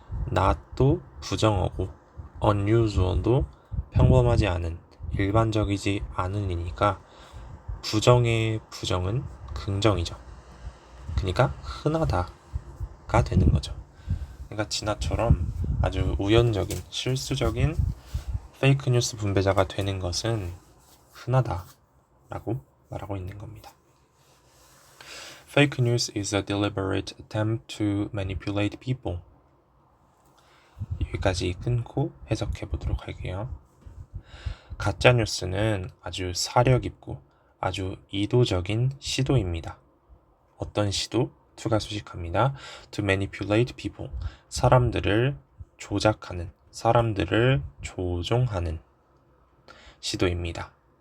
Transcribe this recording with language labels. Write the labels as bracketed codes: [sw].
[ko] not도 부정어고 unusual도 평범하지 않은, 일반적이지 않은이니까 부정의 부정은 긍정이죠. 그러니까 흔하다가 되는 거죠. 그러니까 진아처럼 아주 우연적인, 실수적인 페이크 뉴스 분배자가 되는 것은 흔하다라고 말하고 있는 겁니다. [en] Fake news is a deliberate attempt to manipulate people. [ko] 여기까지 끊고 해석해 보도록 할게요. 가짜 뉴스는 아주 사려 깊고 아주 이도적인 시도입니다. 어떤 시도? to가 수식합니다. [en] to manipulate people. [ko] 사람들을 조작하는, 사람들을 조종하는 시도입니다.